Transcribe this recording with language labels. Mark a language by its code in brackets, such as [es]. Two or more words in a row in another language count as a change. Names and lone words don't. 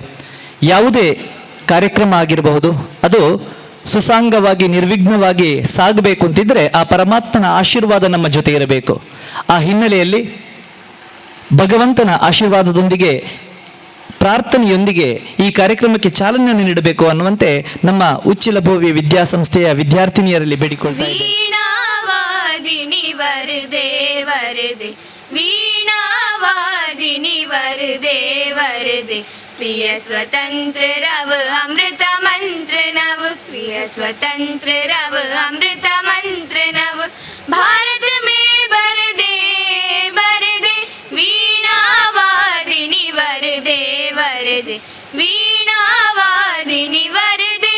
[kn] ಯಾವುದೇ ಕಾರ್ಯಕ್ರಮ ಆಗಿರಬಹುದು, ಅದು ಸುಸಾಂಗವಾಗಿ ನಿರ್ವಿಘ್ನವಾಗಿ ಸಾಗಬೇಕು ಅಂತಿದ್ರೆ ಆ ಪರಮಾತ್ಮನ ಆಶೀರ್ವಾದ ನಮ್ಮ ಜೊತೆ ಇರಬೇಕು. ಆ ಹಿನ್ನೆಲೆಯಲ್ಲಿ ಭಗವಂತನ ಆಶೀರ್ವಾದದೊಂದಿಗೆ ಪ್ರಾರ್ಥನೆಯೊಂದಿಗೆ ಈ ಕಾರ್ಯಕ್ರಮಕ್ಕೆ ಚಾಲನೆಯನ್ನು ನೀಡಬೇಕು ಅನ್ನುವಂತೆ ನಮ್ಮ ಉಚ್ಚಿಲಭೋವಿ ವಿದ್ಯಾಸಂಸ್ಥೆಯ ವಿದ್ಯಾರ್ಥಿನಿಯರಲ್ಲಿ ಬೇಡಿಕೊಳ್ತಾ ಇದ್ದೇವೆ. [hi] प्रिय स्वतंत्र रव अमृत मंत्र नव, प्रिय स्वतंत्र रव अमृत मंत्र नव, भारत में बर दे वीणा वादिनी वर दे वीणा वादिनी वर दे.